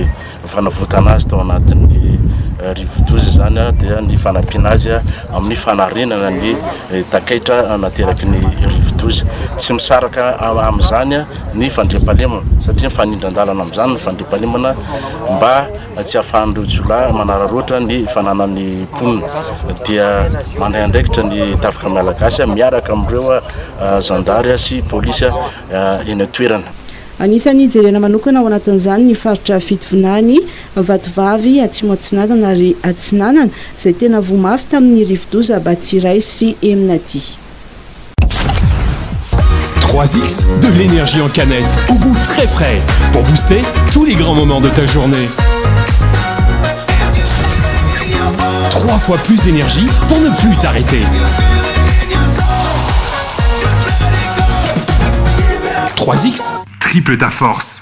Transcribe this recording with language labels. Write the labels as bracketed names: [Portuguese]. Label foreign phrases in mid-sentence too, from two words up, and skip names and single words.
[Malagasy] fanavotana azy tao anatin'ny Rivodoza zany dia ny fanampina azy amin'ny fanarenana ny takaitra nateraky ny Rivodoza tsy misaraka amin'izany ny fandriam-pahalemana satria fanindran-dalana amin'izany ny fandriam-pahalemana mba tsy ahafahan'ireo jolahy manararoatra ny fananan'ny mponina dia mandray andraikitra ny tafika malagasy miaraka amin'ireo zandary sy polisy eny toerana anisan'ny jerena manokana ao anatin'izany ny faritra fitovinany Vatovavy Atsimo Atsinanana ary Atsinanana izay tena voamafy tamin'ny Rivodoza Batsiray sy Eminady [French] 3X, de l'énergie en canette, au goût très frais, pour booster tous les grands moments de ta journée. 3 fois plus d'énergie pour ne plus t'arrêter. 3X, triple ta force.